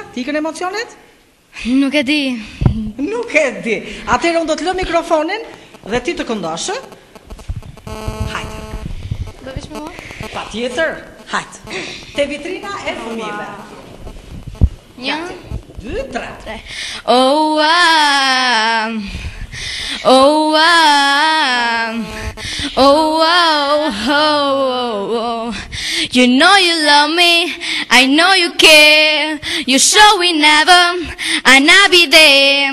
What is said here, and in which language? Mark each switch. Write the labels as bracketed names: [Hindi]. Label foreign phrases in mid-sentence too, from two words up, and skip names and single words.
[Albanian] Ti ikën emocionet? Nuk e di. Atëherë unë do të lë mikrofonin dhe ti të këndosh. Hajde. Do vish me mua? Patjetër. Hajde. Te vitrina e fëmijëve. 1, 2, 3. [English] You know you love me, I know you care. You show we never, and I'll be there.